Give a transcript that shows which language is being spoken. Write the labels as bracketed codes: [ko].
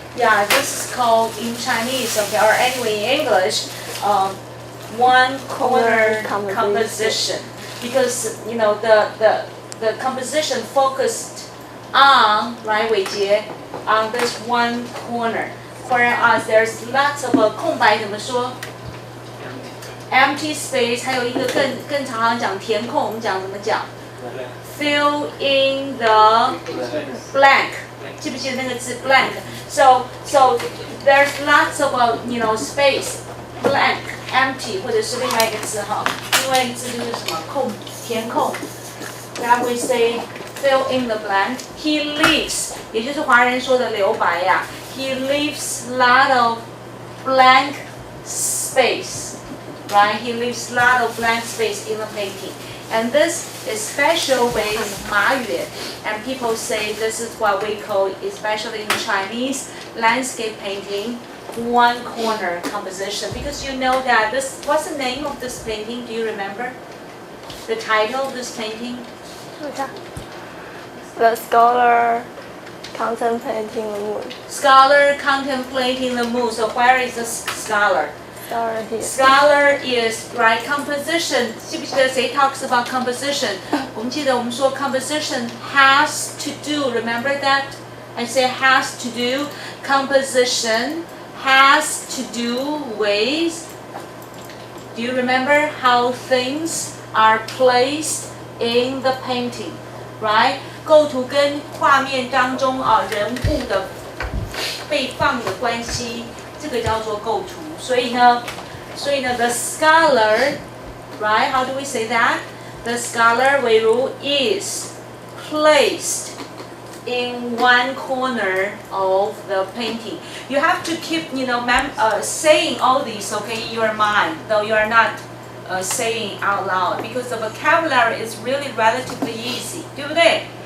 [en] Yeah, this is called in Chinese, okay, or anyway in English, one corner composition. Because the composition focused on, right, 伟杰, on this one corner. Whereas there's lots of [zh] 空白怎么说 ？ [en] empty space， [zh] 还有一个更常讲填空，我们讲怎么讲 ？ [en] fill in the blank， [zh] 记不记得那个字 [en] blank？ So there's lots of space blank empty [zh] 或者是另外一个字哈，另外一个字就是什么空填空。 [en] That we say fill in the blank. He leaves， [zh] 也就是华人说的留白呀。 [en] He leaves a lot of blank space, right? He leaves a lot of blank space in the painting. And this is special with Ma Yuan. And people say this is what we call, especially in Chinese landscape painting, one corner composition. Because you know that this, what's the name of this painting? Do you remember? The title of this painting? The scholar contemplating the moon. Scholar contemplating the moon. So where is the scholar? Scholar here. Scholar is right composition. [zh] 记不记得谁 [en] talks about composition? [zh] 我们记得我们说 [en] composition has to do. Remember that? I say has to do. Composition has to do with. Do you remember how things are placed in the painting? Right? [zh] 构图跟画面当中人物的被放的关系，这个叫做构图。所以呢 [en] the scholar, right? How do we say that? The scholar 韦如 is placed in one corner of the painting. You have to keep, saying all these, okay, in your mind, though you are not saying out loud, because the vocabulary is really relatively easy, [zh] 对不对？